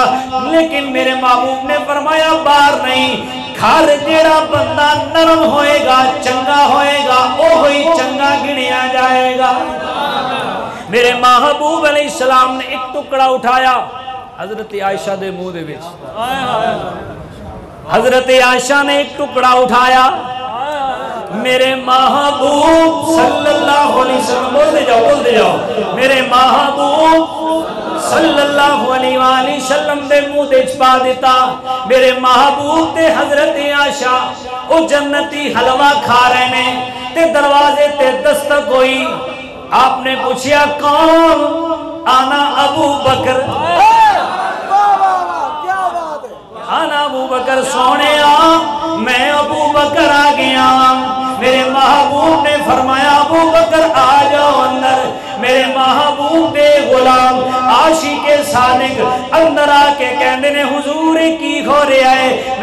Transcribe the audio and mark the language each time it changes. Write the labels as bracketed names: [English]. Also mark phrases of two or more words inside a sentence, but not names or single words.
[Punjabi] لیکن میرے محبوب نے فرمایا باہر نہیں، گھر جیہڑا بندہ نرم ہوئے گا، چنگا ہوئے گا، او ہی چنگا گنیا جائے گا. میرے محبوب علیہ السلام نے اک ٹکڑا اٹھایا، حضرت عائشہ دے منہ دے وچ، حضرت عائشہ نے اک ٹکڑا اٹھایا، میرے محبوب [Arabic] صلى الله عليه وسلم, [Urdu] بولتے جاؤ, [Punjabi] میرے محبوب [Arabic] صلى الله عليه وسلم [Punjabi] دے منہ دے پا دتا. میرے محبوب تے حضرت عائشہ او جنتی حلوہ کھا رہے نے تے دروازے تے دستک ہوئی. [Urdu] آپ نے پوچھا کون؟ آنا ابو بکر، آنا ابو بکر, [Punjabi] سوہنے میں ابو بکر آ گیا. میرے محبوب نے فرمایا ابو بکر آ جاؤ اندر. میرے محبوب دے غلام عاشق صادق اندر آ کے کہتے نے حضور کی ہو رہا اے?